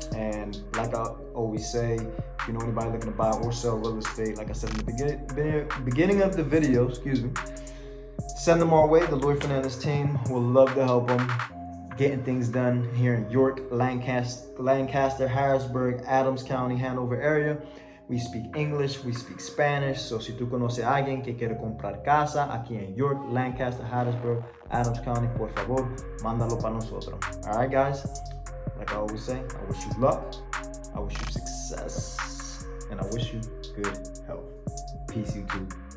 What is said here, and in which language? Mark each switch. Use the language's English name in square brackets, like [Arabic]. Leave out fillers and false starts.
[English] And like I always say, if you know anybody looking to buy or sell real estate, like I said in the beginning of the video, send them our way. The Lloyd Fernandez team will love to help them getting things done here in York, Lancaster, Harrisburg, Adams County, Hanover area. We speak English, we speak Spanish. [Spanish] So si tú conoces a alguien que quiere comprar casa aquí en York, Lancaster, Harrisburg, Adams County, por favor, mándalo para nosotros. [English] All right, guys. Like I always say, I wish you luck, I wish you success, and I wish you good health. Peace, YouTube.